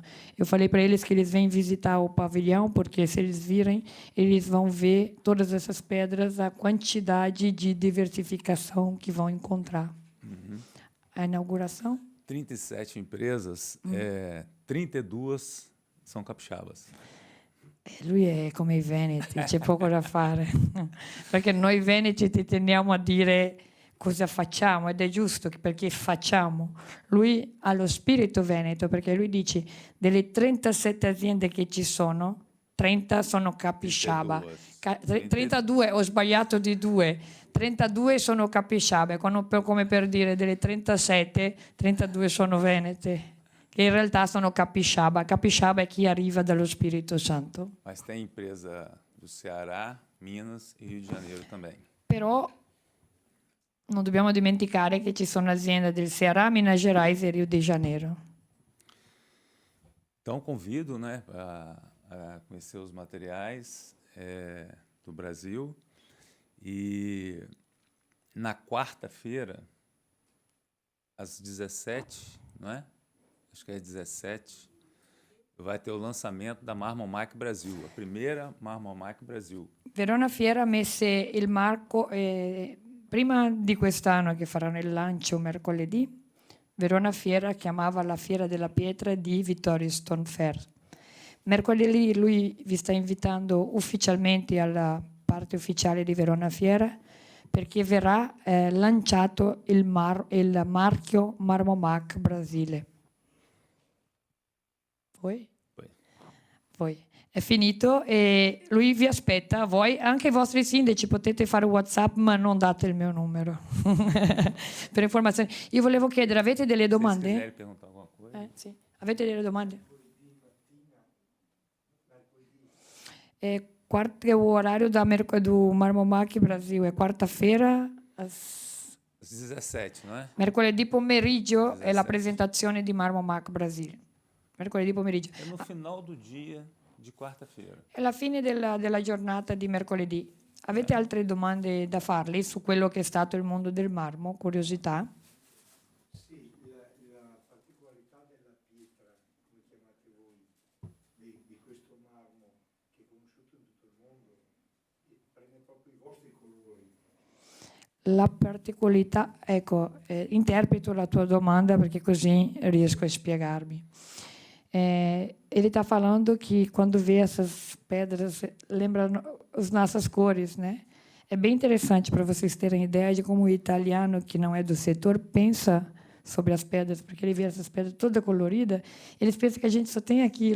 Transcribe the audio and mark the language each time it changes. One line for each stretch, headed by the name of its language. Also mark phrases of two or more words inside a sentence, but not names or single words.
Portuguese: Eu falei para eles que eles vêm visitar o pavilhão, porque se eles virem, eles vão ver todas essas pedras, a quantidade de diversificação que vão encontrar. A inauguração? 37 empresas, 32 são capixabas.
Italian: Lui è come i veneti, c'è poco da fare, perché noi veneti ti teniamo a dire cosa facciamo, ed è giusto perché facciamo. Lui ha lo spirito veneto, perché lui dice delle 37 aziende che ci sono, 30 sono capixaba. 32, ho sbagliato di 2. 32 sono capixaba, come per dire delle 37, 32 sono venete, che in realtà sono capixaba. Capixaba è chi arriva dallo Spirito Santo.
Portuguese: Mas tem empresa do Ceará, Minas e Rio de Janeiro também.
Italian: Però non dobbiamo dimenticare che ci sono aziende del Ceará, Minas Gerais e Rio de Janeiro.
Portuguese: Então, convido, né, a conhecer os materiais do Brasil. E na quarta-feira, às 17, não é? Acho que é 17, vai ter o lançamento da Marmomac Brasil, a primeira Marmomac Brasil.
Italian: Verona Fiera ha messo il marco, prima di quest'anno che faranno il lancio mercoledì, Verona Fiera chiamava la Fiera della Pietra di Vittorio Stonfer. Mercoledì lui vi sta invitando ufficialmente alla parte ufficiale di Verona Fiera, perché verrà lanciato il marchio Marmomac Brasile. Poi è finito e lui vi aspetta, voi, anche i vostri sindaci potete fare WhatsApp, ma non date il mio numero per informazioni. Io volevo chiedere, avete delle domande?
Portuguese: Se quiserem perguntar alguma coisa.
Italian: Sì. Avete delle domande?
Portuguese: O horário do Marmomac Brasil è quarta-feira às 17, não é?
Italian: mercoledì pomeriggio è la 17. presentazione di Marmomac Brasile. Mercoledì pomeriggio.
Portuguese: É no final do dia de quarta-feira.
Italian: È la fine della giornata di mercoledì. Avete altre domande da farli su quello che è stato il mondo del marmo? Curiosità? Sì, la particolarità della pietra, come chiamate voi, di questo marmo che è conosciuto in tutto il mondo, prende proprio i vostri colori. La particolarità, ecco, interpreto la tua domanda perché così riesco a spiegarmi.
Portuguese: Ele está falando que quando vê essas pedras, lembra as nossas cores, né? É bem interessante para vocês terem ideia de como o italiano, que não é do setor, pensa sobre as pedras, porque ele vê essas pedras toda colorida, eles pensam que a gente só tem aquilo.